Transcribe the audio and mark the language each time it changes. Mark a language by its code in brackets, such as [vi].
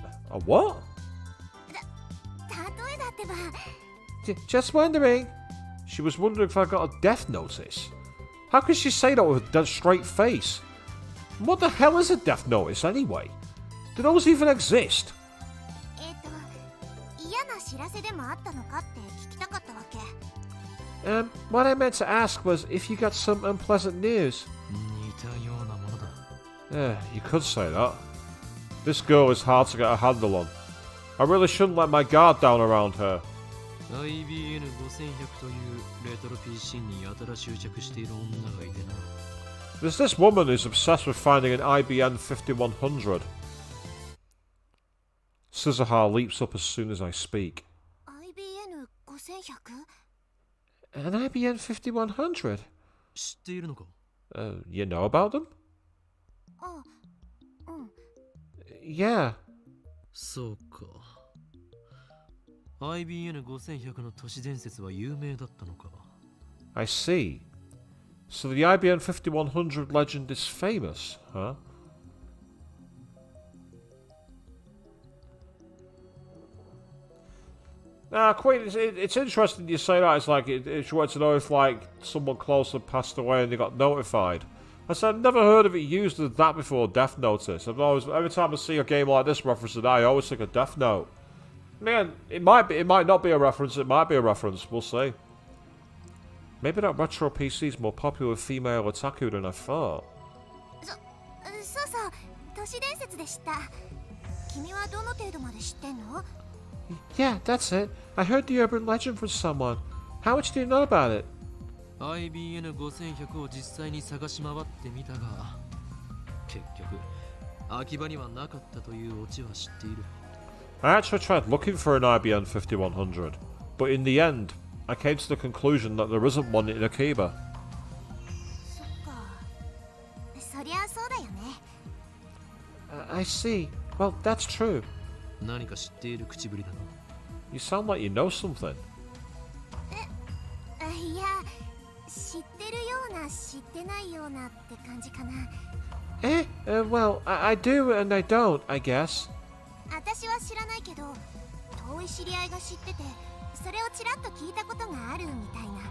[en] A what? [ja] 例えだってば。 [en] Just wondering. She was wondering if I got a death notice. How could she say that with a dead straight face? What the hell is a death notice anyway? Do those even exist? [ja] 嫌な知らせでもあったのかって聞きたかったわけ。 [en] What I meant to ask was if you got some unpleasant news. [ja] 似たようなものだ。 [en] Yeah, you could say that. This girl is hard to get a handle on. I really shouldn't let my guard down around her. [ja] IBN 5100というレトロ PC にやたら執着している女がいてな。 [en] There's this woman who's obsessed with finding an IBN 5100. Suzuha leaps up as soon as I speak. IBN 5100? An IBN 5100? [ja] 知っているのか？ [en] You know about them? [ja] あ、うん。 [en] Yeah. [ja] そうか。 IBN 5100の都市伝説は有名だったのか。 [en] I see. So the IBN 5100 legend is famous, huh? Queen, it's interesting you say that. It's like, she wanted to know if, like, someone close had passed away and they got notified. I said, I've never heard of it used as that before, Death Notice. I've always, every time I see a game like this reference to that, I always think of Death Note. Man, it might not be a reference, it might be a reference, we'll see. Maybe that retro PC is more popular with female otaku than I thought. [ja] そうそう、都市伝説で知った。君はどの程度まで知ってんの？ [en] Yeah, that's it. I heard the urban legend from someone. How much do you know about it? [ja] IBN 5100を実際に探し回ってみたが、結局秋葉にはなかったというオチは知っている。 [en] I actually tried looking for an IBN 5100, but in the end, I came to the conclusion that there isn't one in Akiba. [ja] そっか。そりゃそうだよね。 [en] I see. Well, that's true. [ja] 何か知っている口ぶりだな。 [en] You sound like you know something. [ja] いや、知ってるような知ってないようなって感じかな。 [en] Well, I do and I don't, I guess. [ja] 私は知らないけど、遠い知り合いが知ってて、それをちらっと聞いたことがあるみたいな。